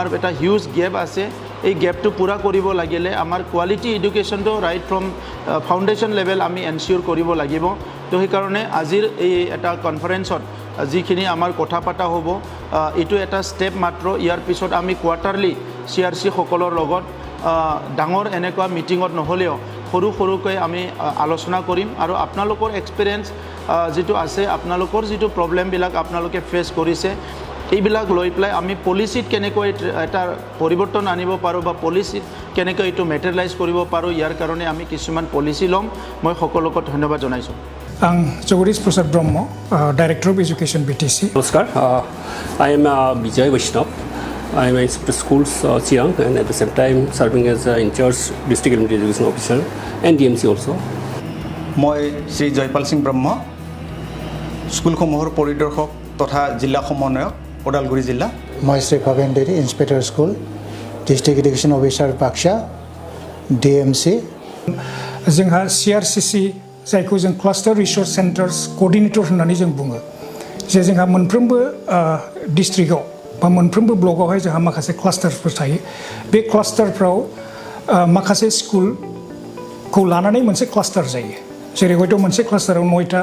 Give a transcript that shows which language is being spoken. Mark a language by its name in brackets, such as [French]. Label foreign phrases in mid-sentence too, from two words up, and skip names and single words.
[Assamese] এটা হিউজ গেপ আছে এই গেপটো পুৰা কৰিব লাগিলে আমাৰ [English] quality educationটো right from foundation level [Assamese] আমি এনচিওৰ কৰিব লাগিব তো সেই কাৰণে আজিৰ এই এটা কনফাৰেন্সত যিখিনি আমাৰ কথা পাতা হ'ব এটো এটা ষ্টেপ মাত্ৰ ইয়াৰ পিছত আমি কোৱাৰ্টাৰলি CRC সকলৰ লগত ডাঙৰ এনেকুৱা মিটিঙত নহলেও সৰুকৈ আমি আলোচনা কৰিম আৰু আপোনালোকৰ এক্সপেৰিয়েন্স যেটো আছে আপোনালোকৰ যেটো প্ৰবলেম বিলাক আপোনালোকে ফেস কৰিছে এইবিলাক লৈ পেলাই আমি পলিচিত কেনেকৈ এটা পৰিৱৰ্তন আনিব পাৰোঁ বা পলিচিত কেনেকৈ এইটো মেটেৰিয়েলাইজ কৰিব পাৰোঁ ইয়াৰ কাৰণে আমি কিছুমান পলিচি ল'ম মই সকলোকে ধন্যবাদ জনাইছোঁ [Bodo] आं जगदीश प्रसाद ब्रह्म [English] director of education [Bodo] BTC [English] नमस्कार I am Vijay Vaishnav I am in schools Chiang and at the same time serving as in charge district elementary education officer and DMC also [Assamese] মই শ্ৰী জয়পাল সিং ব্ৰহ্ম স্কুলসমূহৰ পৰিদৰ্শক তথা জিলা সমন্বয়ক ওদালগুৰি জিলা [English] মই শ্ৰী ভৱেন দেৰি inspector school district education officer बाक्सा DMC [Bodo] जोंहा CRCC जायखौ जों [English] cluster resource centers coordinator [Bodo] होननानै जों बुङो जे जोंहा मोनफ्रोमबो डिस्ट्रिक्टआव बा मोनफ्रोमबो ब्लकआवहाय जोंहा माखासे क्लास्टारफोर थायो बे क्लास्टारफ्राव माखासे स्कुलखौ लानानै मोनसे क्लास्टार जायो जेरै हयथ' मोनसे क्लास्टाराव 9टा